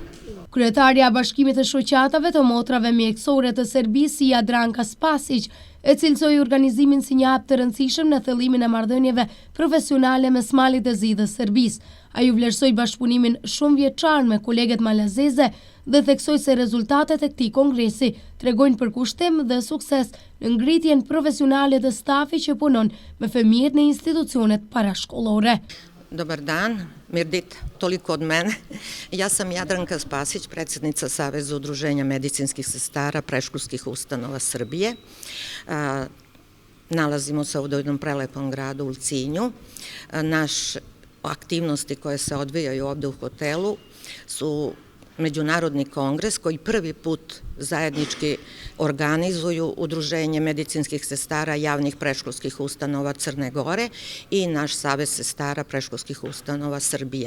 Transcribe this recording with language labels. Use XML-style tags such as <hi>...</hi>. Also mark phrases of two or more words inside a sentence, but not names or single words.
<sq>Kryetarja e Bashkimit të Shoqatave të Motrave Mjekësore të Serbisë, Jadranka Spasić, e cilësoi organizimin si një hap të rëndësishëm në thellimin e marrëdhënieve profesionale mes Malit të Zi dhe Serbisë. Ai u vlerësoi bashkëpunimin shumë vjeçar me koleget malazeze dhe theksoi se rezultatet e këtij kongresi tregojnë përkushtim dhe sukses në ngritjen profesionale të stafit që punon me fëmijët në institucionet parashkollore.</sq> <sr>Dobar dan, mirdit, toliko od mene. Ja sam Jadranka Spasić, predsjednica Saveza udruženja medicinskih sestara predškolskih ustanova Srbije. Nalazimo se ovdje u jednom prelepom gradu Ulcinju. Naše aktivnosti koje se odvijaju ovdje u hotelu su Međunarodni kongres koji prvi put zajednički organizuju Udruženje medicinskih sestara javnih predškolskih ustanova Crne Gore i naš Savez sestara predškolskih ustanova Srbije.</sr>